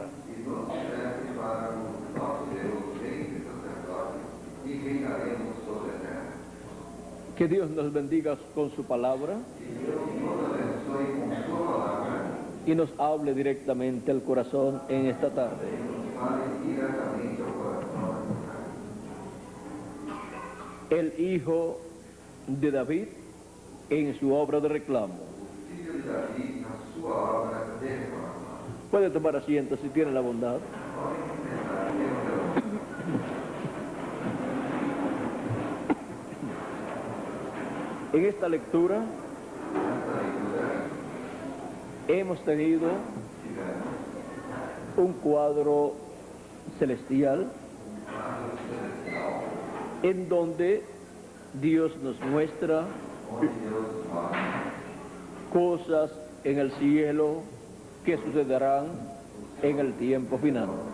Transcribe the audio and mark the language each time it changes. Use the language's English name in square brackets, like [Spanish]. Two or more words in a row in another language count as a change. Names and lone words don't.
[Portuguese] E nos fizeste para o nosso Deus, reis e sacerdotes, e reinaremos sobre a terra. [Spanish] Que Dios nos bendiga con su palabra [Portuguese] E Deus nos abençoe com sua palavra, [Spanish] y nos hable directamente al corazón en esta tarde. [Portuguese] nos fale diretamente ao coração. [Spanish] El hijo de David en su obra de reclamo. [Portuguese] Filho de Davi, na sua obra de reclamação. [Spanish] Puede tomar asiento si tiene la bondad. En esta lectura hemos tenido un cuadro celestial en donde Dios nos muestra cosas en el cielo que sucederán en el tiempo final.